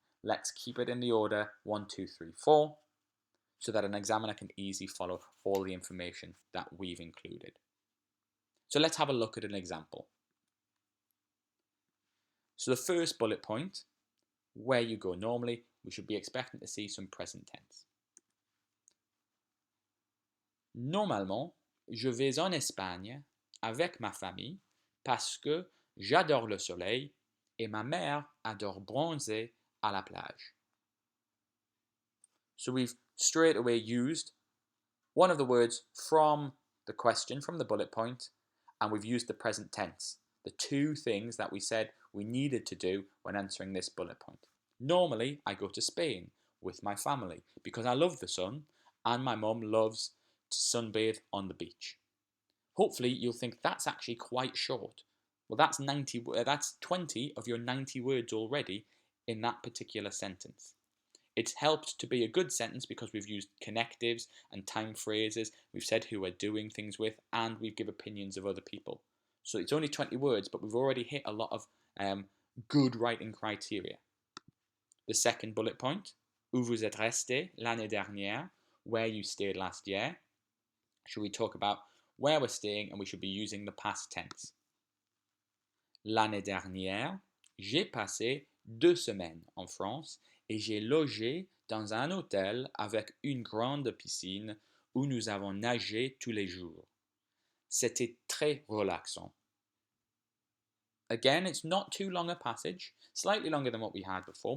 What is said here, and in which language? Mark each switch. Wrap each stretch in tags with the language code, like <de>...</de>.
<en>Let's keep it in the order 1, 2, 3, 4, so that an examiner can easily follow all the information that we've included. So let's have a look at an example. So the first bullet point, where you go normally, we should be expecting to see some present tense.</en> <fr>Normalement, je vais en Espagne avec ma famille parce que j'adore le soleil et ma mère adore bronzer à la plage.</fr> <en>So we've straight away used one of the words from the question, from the bullet point, and we've used the present tense, the two things that we said we needed to do when answering this bullet point. Normally, I go to Spain with my family because I love the sun and my mum loves to sunbathe on the beach. Hopefully, you'll think that's actually quite short. Well, that's 20 of your 90 words already in that particular sentence. It's helped to be a good sentence because we've used connectives and time phrases, we've said who we're doing things with, and we've given opinions of other people. So it's only 20 words, but we've already hit a lot of good writing criteria. The second bullet point,</en> <fr>où vous êtes resté l'année dernière,</fr> <en>where you stayed last year. Should we talk about where we're staying, and we should be using the past tense.</en> <fr>L'année dernière, j'ai passé 2 semaines en France et j'ai logé dans un hôtel avec une grande piscine où nous avons nagé tous les jours. C'était très relaxant.</fr> <en>Again, it's not too long a passage, slightly longer than what we had before.</en>